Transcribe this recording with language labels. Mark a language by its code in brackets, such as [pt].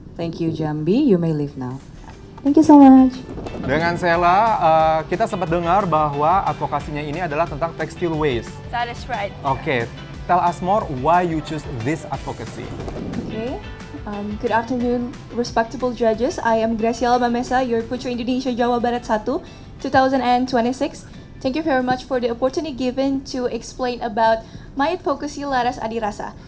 [en] Thank you Jambi, you may leave now. Thank you so much. [id] Dengan Sela, kita sempat dengar bahwa advokasinya ini adalah tentang textile waste. [en] That is right. Oke, tell us more why you choose this advocacy. Okay. Good afternoon, respectable judges. I am Graciela Mamesa, your Putri Indonesia Jawa Barat 1, 2026. Thank you very much for the opportunity given to explain about my advocacy Laras Adirasa.